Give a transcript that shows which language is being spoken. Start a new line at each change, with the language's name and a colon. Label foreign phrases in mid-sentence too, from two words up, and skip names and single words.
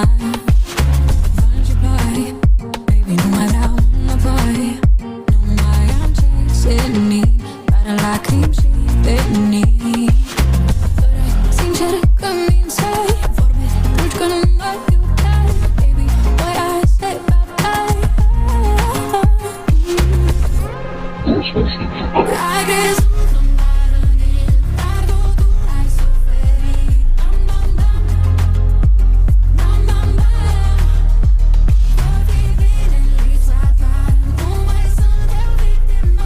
Romanian: Vânt și ploi, baby, nu mai vreau înapoi. Nu mai am ce să nici, doar lacrimi și venit. Sincer că mințeai, vorbe dulci că nu mă iubeai.
English: Baby, boy, I say bye-bye. Ai crezut că m-ai rănit, dar totul ai suferit. Bam, bam, bam, bam, bam, bam.
Romanian: Vor fi bine în lipsa ta, nu mai sunt eu victima.